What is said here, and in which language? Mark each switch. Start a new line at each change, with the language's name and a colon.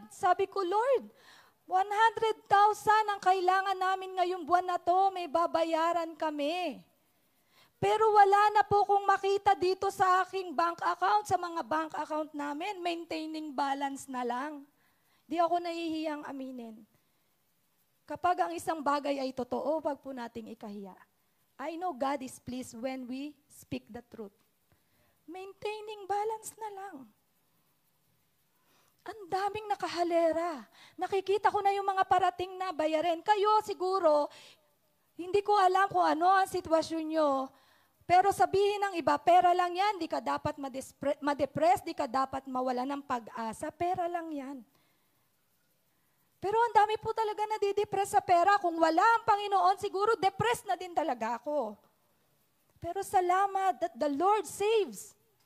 Filipino: Sabi ko, Lord, 100,000 ang kailangan namin ngayong buwan na to, may babayaran kami. Pero wala na po kong makita dito sa aking bank account, sa mga bank account namin, maintaining balance na lang. Di ako nahihiyang aminin. Kapag ang isang bagay ay totoo, wag po nating ikahiya.
English: I know God is pleased when we speak the truth.
Filipino: Maintaining balance na lang. Ang daming nakahalera. Nakikita ko na yung mga parating na bayarin. Kayo siguro, hindi ko alam kung ano ang sitwasyon nyo. Pero sabihin ng iba, pera lang yan, di ka dapat ma-depress, di ka dapat mawala ng pag-asa, pera lang yan. Pero ang dami po talaga nadidepress sa pera. Kung wala ang Panginoon, siguro depressed na din talaga ako. Pero salamat
English: that the Lord saves.